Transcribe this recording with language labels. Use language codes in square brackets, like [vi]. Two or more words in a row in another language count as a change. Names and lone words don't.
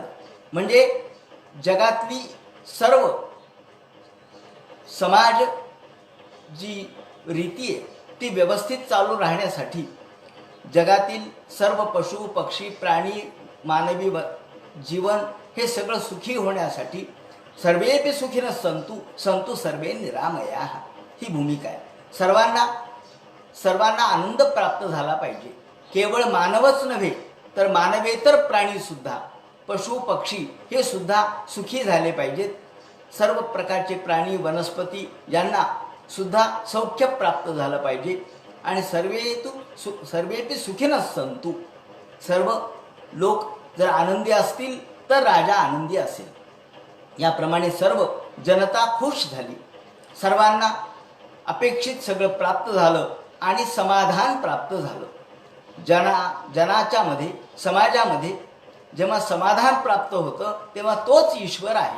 [mr] म्हणजे जगातली सर्व समाज जी रीती आहे ती व्यवस्थित चालू राहण्यासाठी जगातील सर्व पशु पक्षी प्राणी मानवी जीवन हे सगळं सुखी होण्यासाठी [sa] सर्वेपि सुखिनः सन्तु सन्तु सर्वे निरामयाः [mr] ही भूमिका आहे. सर्वांना आनंद प्राप्त झाला पाहिजे. केवळ मानवच नव्हे तर मानवेतर प्राणीसुद्धा, पशु पक्षी हे सुद्धा सुखी झाले पाहिजेत. सर्व प्रकारचे प्राणी वनस्पती यांना सुद्धा सौख्य प्राप्त झालं पाहिजे. [sa] आणि सर्वेपि सुखिनः सन्तु, [mr] सर्व लोक जर आनंदी असतील तर राजा आनंदी असेल. याप्रमाणे सर्व जनता खुश झाली. सर्वांना अपेक्षित सगळं प्राप्त झालं आणि समाधान प्राप्त झालं. जनाच्या मध्ये, समाजामध्ये जेव्हा समाधान प्राप्त होतं तेव्हा तोच ईश्वर आहे.